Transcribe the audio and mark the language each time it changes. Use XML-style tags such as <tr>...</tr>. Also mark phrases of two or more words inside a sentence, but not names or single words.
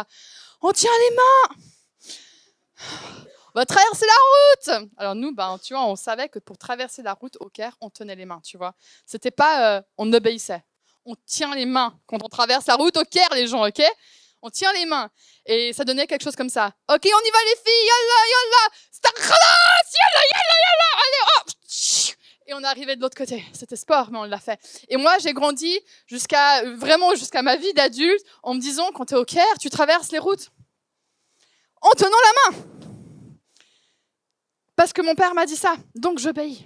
<fr>On tient les mains, on va traverser la route. Alors nous, tu vois, on savait que pour traverser la route au Caire, on tenait les mains, tu vois. C'était pas, on obéissait. On tient les mains quand on traverse la route au Caire, les gens, ok ? On tient les mains. Et ça donnait quelque chose comme ça. Ok, on y va les filles,</fr> <ar>يلا، يلا، خلاص، يلا، يلا، يلا,</ar> <fr>allez, hop. Et on est arrivé de l'autre côté. C'était sport, mais on l'a fait. Et moi, j'ai grandi jusqu'à ma vie d'adulte en me disant, quand tu es au Caire, tu traverses les routes en tenant la main. Parce que mon père m'a dit ça, donc j'obéis.</fr>